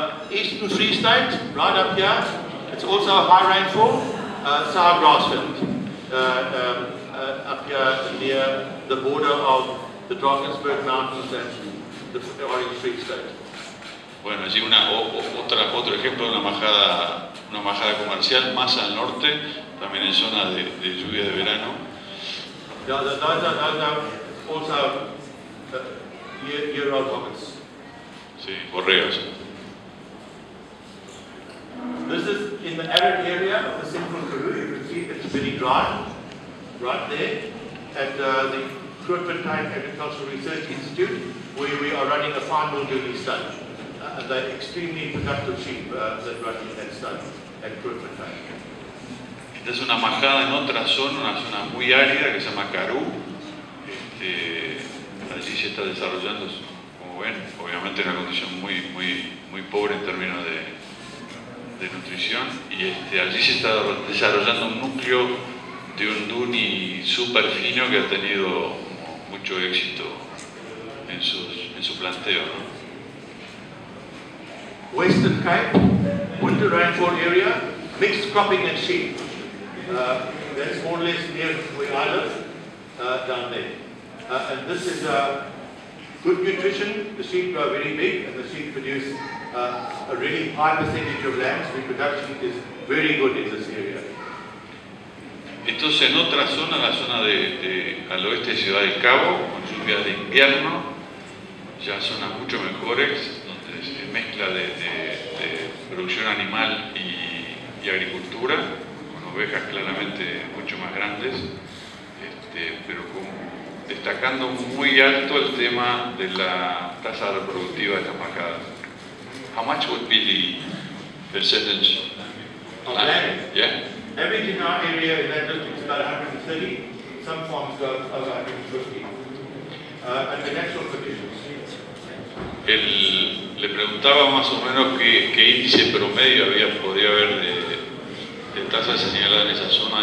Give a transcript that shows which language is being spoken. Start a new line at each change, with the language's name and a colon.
English: Eastern Free State, right up here, it's also a high rainfall, sour grassland, up here near the border of the Drakensberg Mountains and the Orange Free State.
Spanish: Bueno, allí otro ejemplo de una majada comercial más al norte, también en zona de lluvia de verano.
English: Yeah, those are also year-old hobbits.
Spanish: Sí, borregas.
English: This is in the arid area of the central Karoo. You can see it's very dry, right there, at the Grootfontein Agricultural Research Institute, where we are running a fine wool Dohne stud. They're extremely productive sheep that run in that stud at Grootfontein.
Spanish: Esta es una majada en otra zona, una zona muy árida que se llama Karoo. Allí se está desarrollando, como ven, obviamente en una condición muy pobre en términos de nutrición, y allí se está desarrollando un núcleo de un Dohne súper fino que ha tenido mucho éxito en su planteo, ¿no?
English: Western Cape, winter rainfall area, mixed cropping and sheep. That's more or less near where I live, down there. And this is good nutrition. The sheep are very big and the sheep produce a really high percentage of lambs. Reproduction is very good in this area.
Spanish: Esto es en otra zona, la zona al oeste de Ciudad del Cabo, con lluvias de invierno, ya zonas mucho mejores, donde se mezcla de producción animal y agricultura, con ovejas claramente mucho más grandes, pero destacando muy alto el tema de la tasa reproductiva de estas majadas.
English: How much would be the percentage? Of land? Yeah. Average in our area in that district is about 130. Some farms go over 150. Under natural conditions.
Spanish: Le preguntaba más o menos qué índice promedio podía haber de tasas señaladas en esa zona.